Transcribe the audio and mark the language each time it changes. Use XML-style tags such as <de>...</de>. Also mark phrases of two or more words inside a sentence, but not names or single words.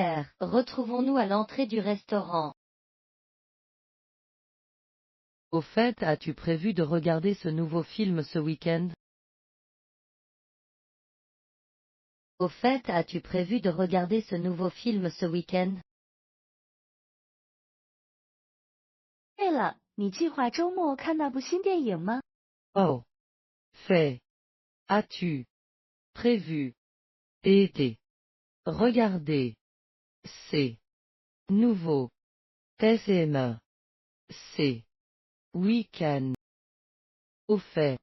<fr>Retrouvons-nous à l'entrée du restaurant. Au fait, as-tu prévu de regarder ce nouveau film ce week-end? Au fait, as-tu prévu de regarder ce nouveau film ce week-end?</fr> <zh>对了，你计划周末看那部新电影吗？</zh> <fr>Oh. Fait. As-tu prévu et regarder ces nouveaux film ce week-end? Au fait.</fr>